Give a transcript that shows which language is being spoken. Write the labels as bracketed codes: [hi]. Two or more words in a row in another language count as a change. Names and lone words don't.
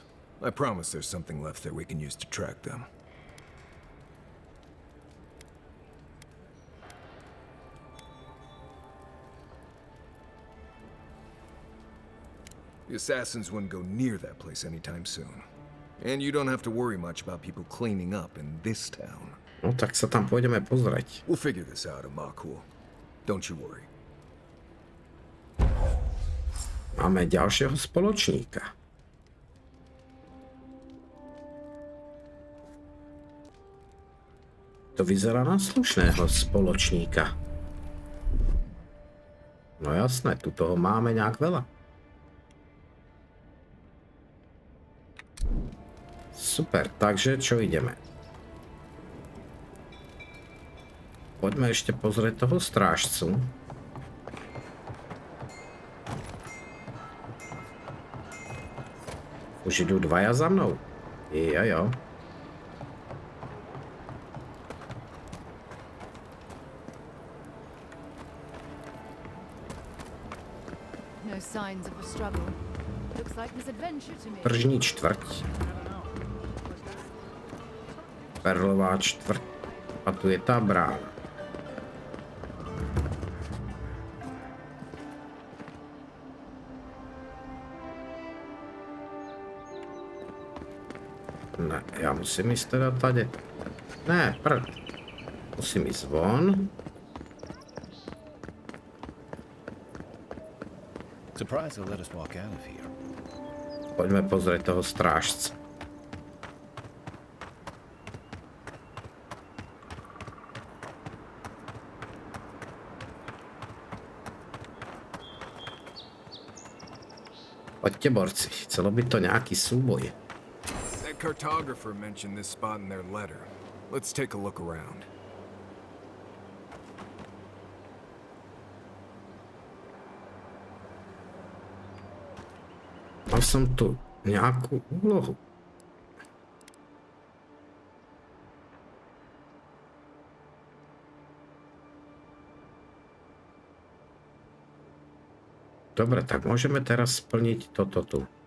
[en] I promise there's something left there we can use to track them. The assassins wouldn't go near that place anytime soon. And you don't have to worry much about people cleaning up in this town. [sk] No tak sa tam pôjdeme pozrieť. [en] We'll figure this out, Amakul. Don't you worry. [sk] Máme ďalšieho spoločníka. To vyzerá na slušného spoločníka. No jasné, tu toho máme nejak veľa. Super, takže čo ideme? Poďme ešte pozrieť toho strážcu. Už idú dvaja za mnou. Jo. [en] No signs of a struggle. Looks like this adventure to me. Tržní čtvrť. Perlová čtvrť. [sk] A tu je tá brána. Ne, ja musím ísť teda tady. Ne, prd. Musím ísť von. [en] Surprised they'll let us walk out of here. [sk] Poďme pozrieť toho strážca. Poďte, borci, chcelo by to nejaký súboj. [en] That cartographer mentioned this spot in their letter. Let's take a look around. [sk] Mal som tu nejakú úlohu. Dobre, tak môžeme teraz splniť toto tu.